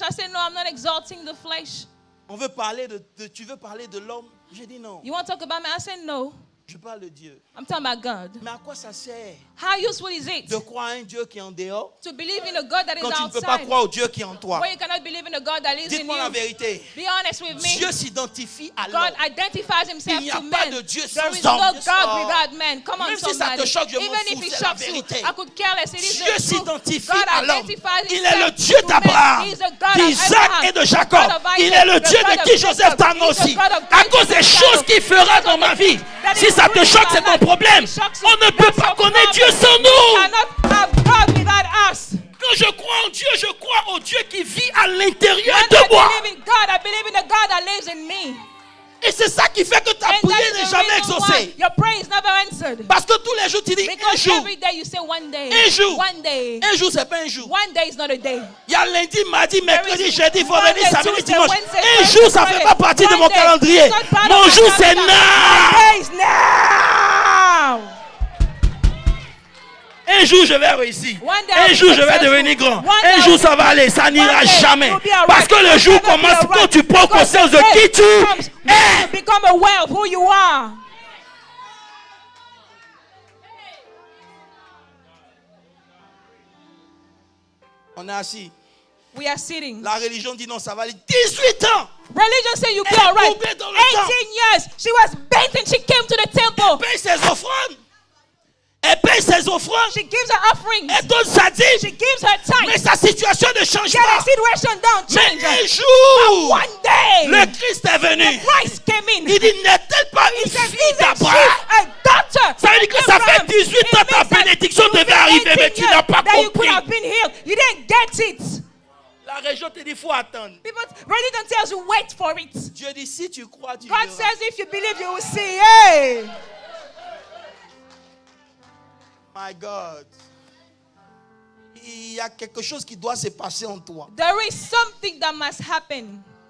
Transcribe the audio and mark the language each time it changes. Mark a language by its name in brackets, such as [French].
[English] I say, no, I'm not exalting the flesh. [French] On veut parler tu veux parler de l'homme? J'ai dit non. [English] You want to talk about me? I say, no. [French] Je parle de Dieu. [English] I'm talking about God. [French] Mais à quoi ça sert [English] How useful is it [French] de croire à un Dieu qui est en dehors [English] to believe in a God that is [French] quand tu ne peux pas [English] outside [French] croire au Dieu qui est en toi? [English] where you cannot believe in a God that lives in [French] Dites-moi la [English] you? [French] vérité. [English] Be honest with me. [French] Dieu s'identifie à [English] God [French] l'homme. [English] identifies himself [French] Il n'y a [English] to [French] pas [English] men. [French] de Dieu [English] There [French] sans [English] is no [French] homme. [English] God without men. Come on, [French] Même si ça [English] somebody. [French] te choque, je m'en [English] Even [French] fous, [English] if it [French] c'est la [English] shocks you, [French] vérité. [English] I could care less. It is [French] Dieu [English] the truth. [French] s'identifie [English] God [French] à l'homme. [English] identifies [French] Il est le [English] himself [French] Dieu [English] to [French] d'Abraham, [English] men. He is the God of [French] d'Isaac [English] Abraham, [French] et de [English] the [French] Jacob. [English] God of Isaac, [French] Il est le [English] the [French] Dieu [English] God [French] de [English] of [French] qui Joseph [English] Jacob. [French] t'en [English] He is the [French] aussi. [English] God of [French] À cause des [English] Jacob. [French] choses qu'il fera dans ma vie. Si ça te choque, c'est ton problème. On ne peut pas connaître Dieu sans [English] We [French] nous. [English] cannot have God without us. [French] Quand je crois en Dieu, je crois au Dieu qui vit à l'intérieur [English] When [French] de moi. [English] I believe in God, I believe in the God that lives in me. [French] Et c'est ça qui fait que ta [English] And [French] prière [English] that [French] n'est [English] is the [French] jamais [English] reason why [French] exaucée. [English] your prayer is never answered. [French] Parce que tous les jours, tu dis un [English] Because [French] jour. [English] every day you say one day. [French] Un jour. [English] One day. [French] Un jour, c'est pas un jour. [English] One day is not a day. [French] Il y a lundi, mardi, mercredi, [English] is [French] jeudi, [English] Monday, [French] vendredi, samedi, [English] Tuesday, [French] dimanche. [English] Wednesday, [French] Un [English] Thursday, [French] jour, ça ne fait pas partie de mon [English] Friday. [French] calendrier. [English] It's not part [French] Mon [English] of my [French] jour, c'est [English] calendar. now. My day is now. [French] Un jour, je vais réussir. [English] One day [French] Un [English] I'll [French] jour, [English] be [French] je vais [English] successful. [French] devenir grand. [English] One day [French] Un [English] I'll [French] jour, [English] be- [French] ça va aller. Ça n'ira [English] One day [French] jamais. [English] you'll be alright. [French] Parce que le jour [English] You'll never be [French] commence [English] alright. [French] quand tu prends [English] Because [French] conscience de [English] the [French] qui [English] day [French] tu [English] comes when [French] es. [English] you become aware of who you are. [French] On est assis. [English] We are sitting. [French] La religion dit non, ça va aller. 18 ans. [English] Religion says you be [French] Elle est [English] alright. [French] courbée dans le [English] 18 [French] temps. [English] years. She was bent and she came to the temple. [French] Elle paye ses offrandes. Elle paye ses offrandes. [English] She gives her offerings. [French] Elle donne sa [English] She [French] dîme. [English] gives her [French] Mais [English] tithe. [French] sa situation ne change [English] Get her [French] pas. [English] situation down, change [French] Mais [English] her. [French] un jour, [English] One day, [French] le Christ est venu. [English] Christ came in. [French] Il dit, n'est-elle pas [English] He [French] une [English] said, [French] fille [English] isn't she [French] d'Abraham? [English] a daughter? [French] Ça veut dire que ça fait [English] Abraham? [French] 18 ans [English] It [French] ta [English] means that [French] bénédiction [English] you've [French] devait [English] been [French] arriver, mais [English] 18 [French] tu n'as pas [English] that you could [French] compris. [English] have been healed. You didn't get it. [French] La région te dit, il faut attendre. [English] People, religion tells you wait for it. [French] Dieu dit, si tu crois, tu [English] God [French] verras. [English] says if you believe, you will see. Hey. My God. [French] Il y a quelque chose qui doit se passer en toi. [English] There is something that must happen.